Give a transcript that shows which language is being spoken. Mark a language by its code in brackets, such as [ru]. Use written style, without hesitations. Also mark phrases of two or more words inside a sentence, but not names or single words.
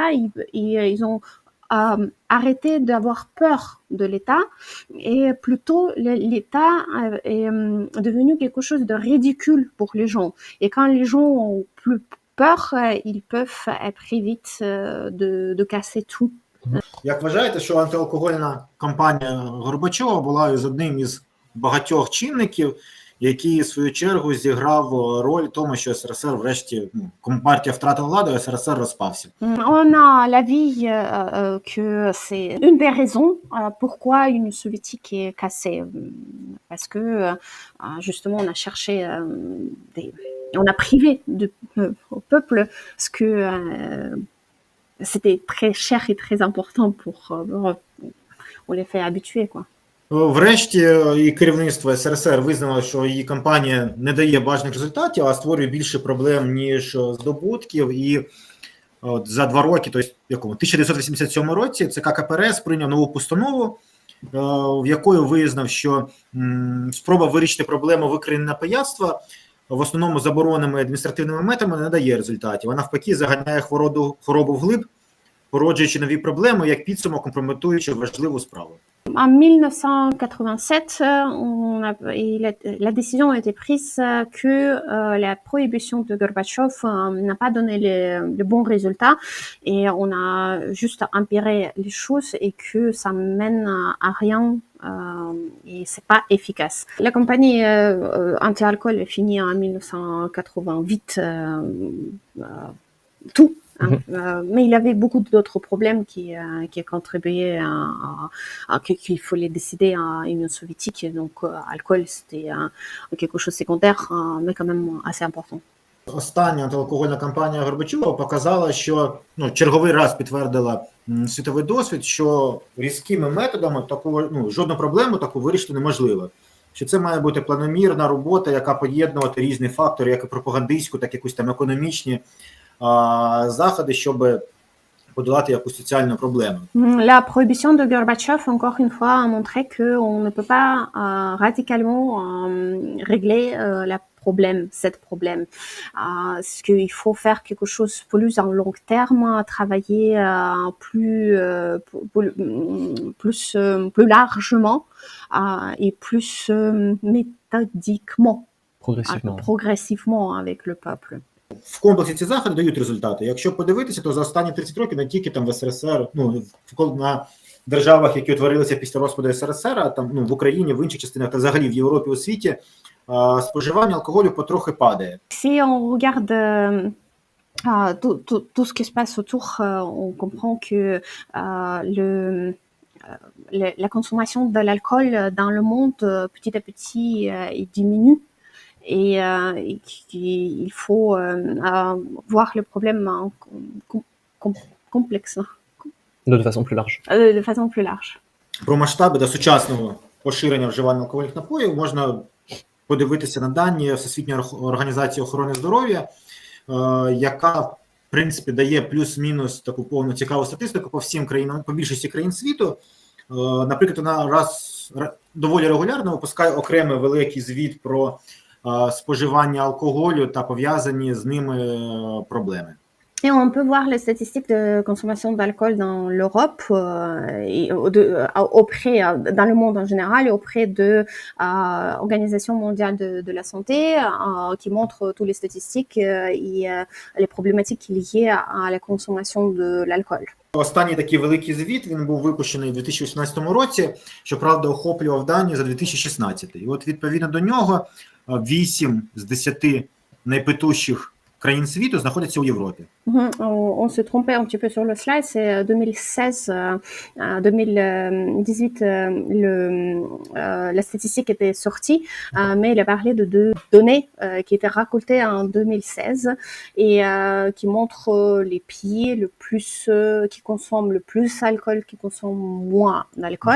[fr] Ils ont arrêté d'avoir peur de l'État et plutôt l'État est devenu quelque chose de ridicule pour les gens. Et quand les gens ont plus peur, ils peuvent très vite de casser tout. [uk] Як вважаєте, що антиалкогольна кампанія Горбачова була із одним із багатьох чинників, який, в свою чергу, зіграв роль в тому, що СРСР врешті, Компартія втратила владу, а СРСР розпався? [fr] On a l'avis que c'est une des raisons pourquoi l'Union soviétique est cassée. Parce que, justement, on a cherché on a privé au peuple ce que c'était très cher et très important on les fait habituer, quoi. [uk] Врешті і керівництво СРСР визнало, що її кампанія не дає бажаних результатів, а створює більше проблем, ніж здобутків. І от за 2 роки, тобто в 1987 році, ЦК КПРС прийняв нову постанову, в якої визнав, що спроба вирішити проблему викорінення пияцтва в основному забороненими адміністративними методами не дає результатів. А навпаки заганяє хворобу вглиб, породжуючи нові проблеми, як підсумок компрометуючи важливу справу. [fr] En 1987, la décision a été prise que la prohibition de Gorbatchev n'a pas donné le bon résultat et on a juste empiré les choses et que ça mène à rien et c'est pas efficace. La campagne anti-alcool est finie en 1988, tout. Mais il y avait beaucoup d'autres problèmes qui contribuaient qu'il fallait décider à l'Union soviétique. Donc, alcool, c'était quelque chose de secondaire, mais quand même assez important. [uk] Остання антиалкогольна кампанія Горбачова показала, що черговий раз підтвердила світовий досвід, що різкими методами жодну проблему таку вирішити неможливо. що це має бути планомірна робота, яка поєднувати різні фактори, як і пропагандистську, так і якісь там економічні заходи, щоб подолати якусь соціальну проблему. [fr] La prohibition de Gorbatchev, encore une fois, a montré qu'on ne peut pas radicalement régler cette problème. Parce qu'il faut faire quelque chose plus en long terme, travailler plus largement et plus méthodiquement, progressivement avec le peuple. [uk] В комплексі ці заходи дають результати. Якщо подивитися, то за останні 30 років не тільки там в СРСР, на державах, які утворилися після розпаду СРСР, а там в Україні, в інших частинах, та взагалі в Європі, у світі, споживання алкоголю потрохи падає. [fr] Si on regarde tout ce qui se passe autour, on comprend que la consommation de l'alcool dans le monde, petit à petit, il diminue. Et il faut voir le problème complexe. De façon plus large. De façon plus large. [uk] Про масштаби до сучасного поширення вживання алкогольних напоїв можна подивитися на дані Всесвітньої організації охорони здоров'я, яка, в принципі, дає плюс-мінус таку повну цікаву статистику по всім країнам, по більшості країн світу. Наприклад, вона доволі регулярно випускає окремий великий звіт про споживання алкоголю та пов'язані з ними проблеми. [fr] Et on peut voir les statistiques de consommation d'alcool dans l'Europe, dans le monde en général, et auprès de l'Organisation mondiale de la santé, qui montre toutes les statistiques et les problématiques liées à la consommation de l'alcool. [uk] Останній такий великий звіт, він був випущений у 2018 році, щоправда, охоплював дані за 2016. І от відповідно до нього 8 з 10 найпитущих країн світу знаходяться у Європі. [fr] On se trompait un petit peu sur le slide, c'est 2016, 2018, la statistique était sortie, mais il a parlé de deux données qui étaient récoltées en 2016 et qui montrent les pays qui consomment le plus d'alcool, qui consomment moins d'alcool.